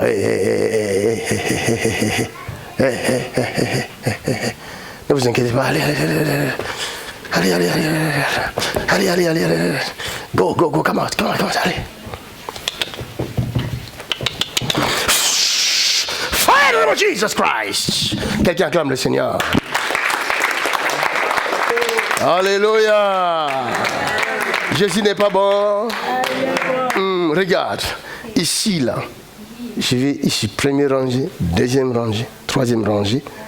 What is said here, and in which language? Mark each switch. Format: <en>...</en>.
<fr>Hey, hey, hey, hey, hey, hey, hey, hey, hey, hey. Ne vous inquiétez pas. Allez, allez, allez, allez. Allez, allez, allez, allez, allez, allez, allez, allez.</fr> <en>Go, go, go. Come on, come on, come on.</en> <fr>Allez.</fr> <en>Fire in the name of Jesus Christ.</en> <fr>Quelqu'un acclame le Seigneur. Alléluia. Jésus n'est pas bon. Regarde. Ici, là. Je vais ici, première rangée, deuxième rangée, troisième rangée.</fr>